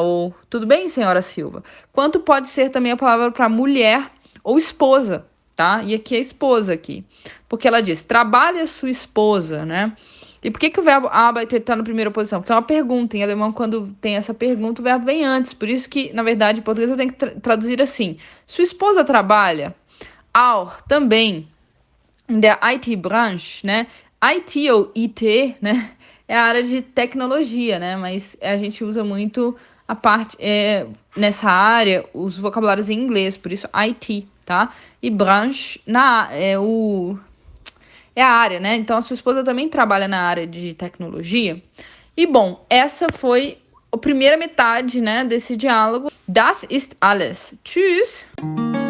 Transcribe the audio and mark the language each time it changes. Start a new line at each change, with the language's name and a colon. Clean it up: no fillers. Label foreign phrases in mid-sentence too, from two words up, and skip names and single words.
Portuguese: Ou tudo bem, senhora Silva. Quanto pode ser também a palavra para mulher ou esposa, tá? E aqui é esposa aqui. Porque ela diz, trabalha sua esposa, né? E por que o verbo arbeitet tá na primeira posição? Porque é uma pergunta. Em alemão, quando tem essa pergunta, o verbo vem antes. Por isso que, na verdade, em português eu tenho que traduzir assim. Sua esposa trabalha?
German: Auch, também, in der IT-Branche,
Portuguese: né? IT ou IT, né? É a área de tecnologia, né? Mas a gente usa muito a parte... nessa área, os vocabulários em inglês. Por isso, IT, tá? E branche, é a área, né? Então, a sua esposa também trabalha na área de tecnologia. E, bom, essa foi a primeira metade, né, desse diálogo.
German: Das ist alles. Tschüss!